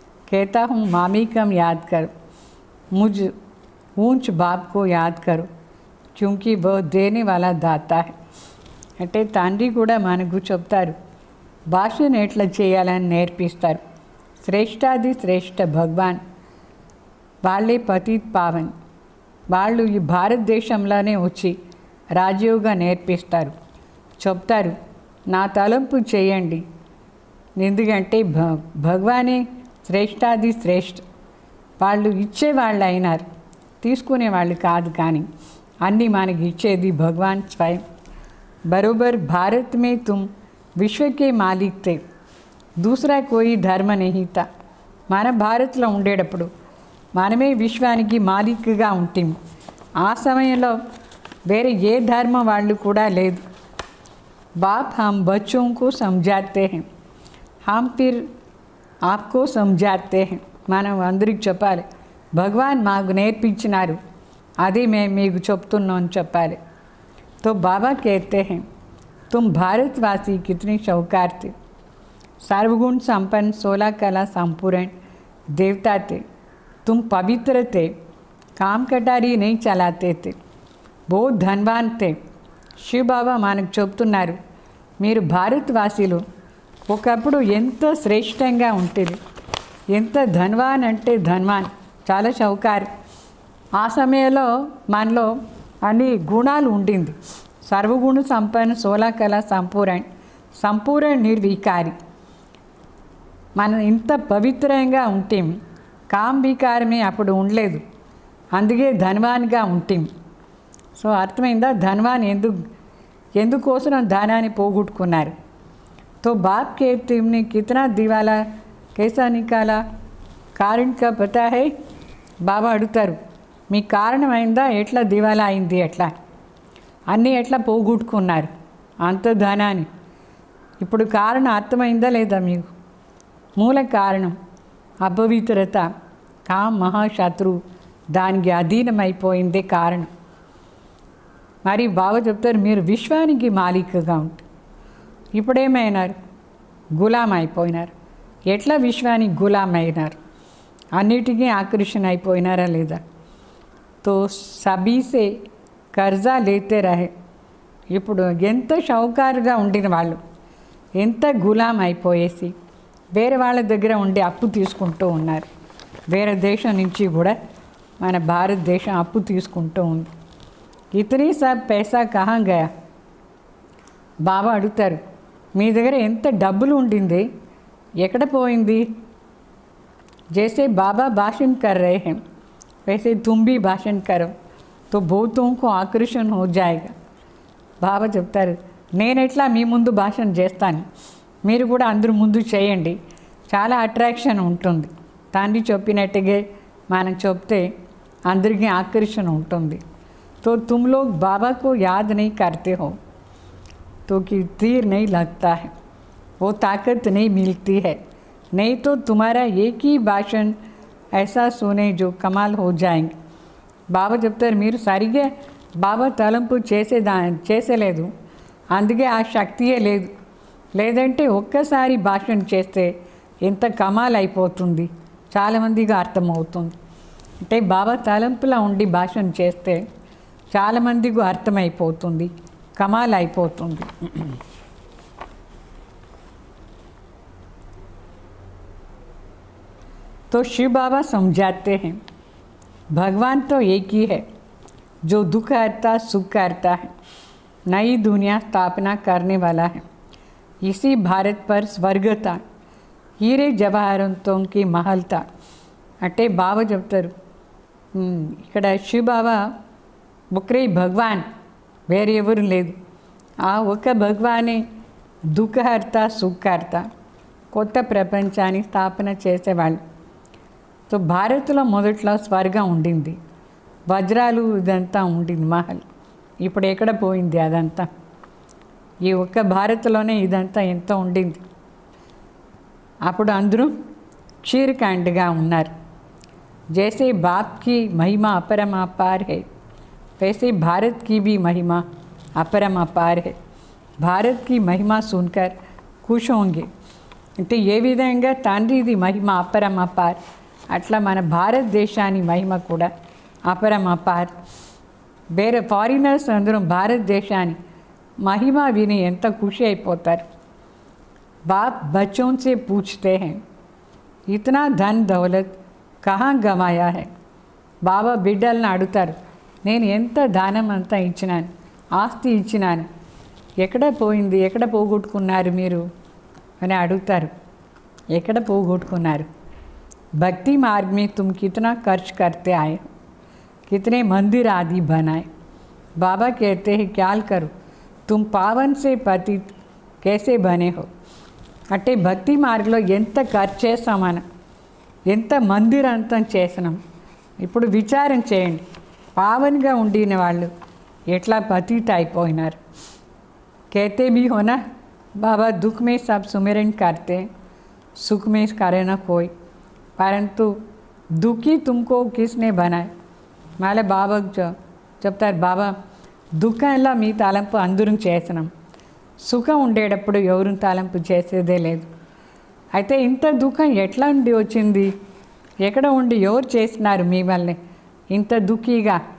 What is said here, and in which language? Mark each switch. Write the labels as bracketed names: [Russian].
[Hindi] कहता हूँ मामी कम याद करो, मुझ ऊंच बाप को याद करो, क्योंकि वह देने वाला दाता है। [Telugu] అంటే తండ్రి కూడా మనకు చెప్తారు, భాషను ఎట్లా చేయాలని నేర్పిస్తారు। శ్రేష్టాది శ్రేష్ఠ భగవాన్ వాళ్ళే పతిత్ పావన్, వాళ్ళు ఈ భారతదేశంలోనే వచ్చి రాజయోగా నేర్పిస్తారు, చెప్తారు నా తలంపు చేయండి। ఎందుకంటే భగవానే శ్రేష్టాది శ్రేష్ఠ, వాళ్ళు ఇచ్చేవాళ్ళు అయినారు, తీసుకునేవాళ్ళు కాదు। కానీ అన్నీ మనకి ఇచ్చేది భగవాన్ స్వయం। [Hindi] बरोबर भारत में तुम विश्व के मालिक थे, दूसरा कोई धर्म नहीं था। [Telugu] మన భారత్లో ఉండేటప్పుడు మనమే విశ్వానికి మాలిక్గా ఉంటాం। ఆ సమయంలో వేరే ఏ ధర్మం వాళ్ళు కూడా లేదు। [Hindi] बाप हम बच्चों को समझाते हैं, हम फिर आपको समझाते हैं। [Telugu] మనం అందరికి చెప్పాలి, భగవాన్ మాకు నేర్పించినారు, అది మేము మీకు చెప్తున్నాం అని చెప్పాలి। [Hindi] तो बाबा कहते हैं, तुम भारतवासी कितने शौकार थे, सर्वगुण संपन्न 16 कला संपूर्ण देवता थे। तुम पवित्र थे, काम कटारी नहीं चलाते थे, बहुत धनवान थे। [Telugu] शिव बाबा మనకు చెప్తున్నారు, మీరు భారతవాసీలు ఒకప్పుడు ఎంత శ్రేష్టంగా ఉంటుంది, ఎంత ధన్వాన్ అంటే ధన్వాన్, చాలా షౌకారు। ఆ సమయంలో మనలో అన్ని గుణాలు ఉండింది। సర్వగుణ సంపన్న 16 కళ సంపూర్ణ నిర్వికారి, మనం ఇంత పవిత్రంగా ఉంటాం। కామ్ వికారమే అప్పుడు ఉండలేదు, అందుకే ధనవాన్గా ఉంటాం। సో అర్థమైందా, ధనవాన్ ఎందుకోసం ధనాన్ని పోగొట్టుకున్నారు। [Hindi] तो बाप के तुमने कितना दिवाला कैसा निकाला, कारण का पता है। [Telugu] బాబా అడుగుతారు, మీ కారణమైందా, ఎట్లా దివాలా అయింది, ఎట్లా అన్నీ ఎట్లా పోగొట్టుకున్నారు అంత ధనాన్ని। ఇప్పుడు కారణం అర్థమైందా లేదా మీకు? మూల కారణం అపవిత్రత, కామ్ మహాశత్రు, దానికి అధీనమైపోయిందే కారణం। మరి బాబా చెప్తారు, మీరు విశ్వానికి మాలికగా ఉంటారు, ఇప్పుడేమైనారు, గులాం అయిపోయినారు। ఎట్లా విశ్వానికి గులాం అయినారు, అన్నిటికీ ఆకర్షణ అయిపోయినారా లేదా? [Hindi] तो सभी से कर्जा लेते रहे। [Telugu] ఇప్పుడు ఎంత షౌకారుగా ఉండిన వాళ్ళు ఎంత గులాం అయిపోయేసి వేరే వాళ్ళ దగ్గర ఉండి అప్పు తీసుకుంటూ ఉన్నారు। వేరే దేశం నుంచి కూడా మన భారతదేశం అప్పు తీసుకుంటూ ఉంది। [Hindi] ఇతనీ సబ్ పైసా కహాం గయా, [Telugu] బాబా అడుగుతారు, మీ దగ్గర ఎంత డబ్బులు ఉండింది, ఎక్కడ పోయింది? [Hindi] जैसे बाबा भाषण कर रहे हैं, वैसे तुम भी भाषण करो तो बहुतों को आकर्षण हो जाएगा। [Telugu] బాబా చెప్తారు, నేను ఎట్లా మీ ముందు భాషణ చేస్తాను, మీరు కూడా అందరూ ముందు చేయండి, చాలా అట్రాక్షన్ ఉంటుంది। తండ్రి చెప్పినట్టుగా మనం చెప్తే అందరికీ ఆకర్షణ ఉంటుంది। [Hindi] तो तुम लोग बाबा को याद नहीं करते हो तो कि तीर नहीं लगता है, वो ताकत नहीं मिलती है। नहीं तो तुम्हारा एक ही भाषण ऐसा सुने जो कमाल हो जाएंगे। [Telugu] బాబా చెప్తారు, మీరు సరిగ్గా బాబా తలంపు చేసేలేదు, అందుకే ఆ శక్తియే లేదు। లేదంటే ఒక్కసారి భాషణ చేస్తే ఎంత కమాల్ అయిపోతుంది, చాలామందిగా అర్థమవుతుంది। అంటే బాబా తలంపులా ఉండి భాషణ చేస్తే చాలామందికి అర్థమైపోతుంది, కమాల్ అయిపోతుంది. [Hindi] तो शिव बाबा समझाते हैं भगवान तो एक ही है जो दुख हरता सुख करता है, नई दुनिया स्थापना करने वाला है. इसी भारत पर स्वर्ग था, हीरे जवाहरतों की महल था. [Telugu] అంటే బాబా చెప్తారు ఇక్కడ శివ బాబా ఒకరే భగవాన్, వేరే ఎవరు లేదు. ఆ ఒక్క భగవానే దుఃఖహర్త సుఖహర్త, కొత్త ప్రపంచాన్ని స్థాపన చేసేవాళ్ళు. సో భారత్లో మొదట్లో స్వర్గం ఉండింది, వజ్రాలు ఇదంతా ఉండింది మహల్. ఇప్పుడు ఎక్కడ పోయింది అదంతా? ఈ ఒక్క భారత్లోనే ఇదంతా ఎంతో ఉండింది. అప్పుడు అందరూ క్షీరకాండగా ఉన్నారు. [Hindi] जैसे बाप की महिमा अपरमापार है, वैसे भारत की भी महिमा अपरमापार है. भारत की महिमा सुनकर खुश होंगे. [Telugu] అంటే ఏ విధంగా తండ్రిది మహిమ అపరమపార్, అట్లా మన భారతదేశాన్ని మహిమ కూడా అపరమపార్. వేరే ఫారినర్స్ అందరూ భారతదేశాన్ని మహిమ విని ఎంత ఖుషి అయిపోతారు. [Hindi] బాప్ బచ్చోं से पूछते हैं इतना धन दौलत కహా గమాయా హై. [Telugu] బాబా బిడ్డలను అడుగుతారు, నేను ఎంత దానం అంతా ఇచ్చినాను, ఆస్తి ఇచ్చినాను, ఎక్కడ పోయింది, ఎక్కడ పోగొట్టుకున్నారు మీరు అని అడుగుతారు. ఎక్కడ పోగొట్టుకున్నారు? [Hindi] భక్తి మార్గ్ में तुम कितना खर्च करते आए हो, कितने मंदिर आदि बनाए. बाबा कहते हैं ख्याल करो तुम पावन से पतित कैसे बने हो. [Telugu] అంటే భక్తి మార్గంలో ఎంత ఖర్చు చేస్తామని, ఎంత మందిరంతం చేసినాం. ఇప్పుడు విచారం చేయండి, పావన్గా ఉండిన వాళ్ళు ఎట్లా పతిత అయిపోయినారు. [Hindi] कहते भी हो ना बाबा दुख में सब सुमिरन करते, सुख में करे ना कोई, परंतु दुखी तुमको किसने बनाए. [Telugu] మళ్ళీ బాబాకు చెప్తారు, బాబా దుఃఖంలో మీ తలంపు అందరం చేసినాం, సుఖం ఉండేటప్పుడు ఎవరు తలంపు చేసేదే లేదు. అయితే ఇంత దుఃఖం ఎట్లా ఉండి వచ్చింది, ఎక్కడ ఉండి ఎవరు చేసినారు మీ వల్లే ఇంత దుఃఖీగా.